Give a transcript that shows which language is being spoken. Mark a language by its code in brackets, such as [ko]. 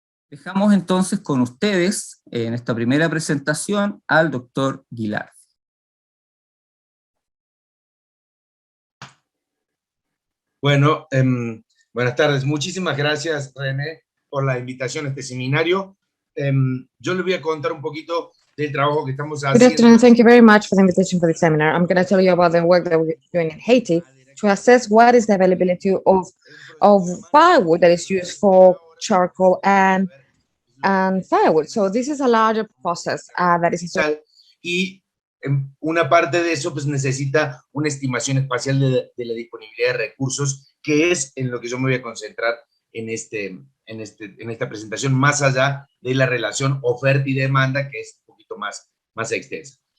[es] Dejamos entonces con ustedes, en esta primera presentación, al doctor Gilardi. Bueno, buenas tardes. Muchísimas gracias, René, por la invitación a este seminario. Yo les voy a contar un poquito del trabajo que estamos haciendo. [en] Good afternoon. Thank you very much for the invitation for the seminar. I'm going to tell you about the work that we're doing in Haiti to assess what is the availability of firewood that is used for charcoal and firewood. So this is a larger process that is. [es] Y una parte de eso pues necesita una estimación espacial de la disponibilidad de recursos, que es en lo que yo me voy a concentrar en esta presentación, más allá de la relación oferta y demanda, que es un poquito más extensa.